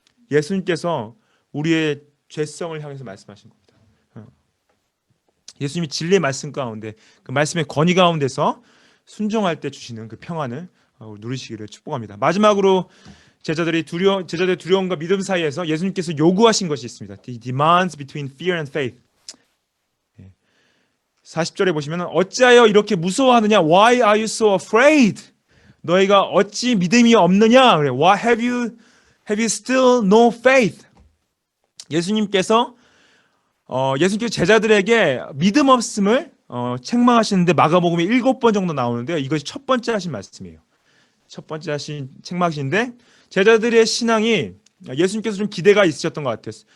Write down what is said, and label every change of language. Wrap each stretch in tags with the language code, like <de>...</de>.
<ko>예수님께서 우리의 죄성을 향해서 말씀하신 겁니다. 예수님이 진리의 말씀 가운데 그 말씀의 권위 가운데서 순종할 때 주시는 그 평안을 누리시기를 축복합니다. 마지막으로 제자들의 두려움과 믿음 사이에서 예수님께서 요구하신 것이 있습니다.</ko> <en>The demands between fear and faith.</en> <ko>40절에 보시면 어찌하여 이렇게 무서워하느냐?</ko> <en>Why are you so afraid?</en> <ko>너희가 어찌 믿음이 없느냐?</ko> <en>Why have you still no faith?</en> <ko>예수님께서 제자들에게 믿음 없음을 책망하시는데 마가복음에 7번 정도 나오는데요. 이것이 첫 번째 하신 말씀이에요. 첫 번째 하신 책망하시는데 제자들의 신앙이 예수님께서 좀 기대가 있으셨던 것 같아요.</ko>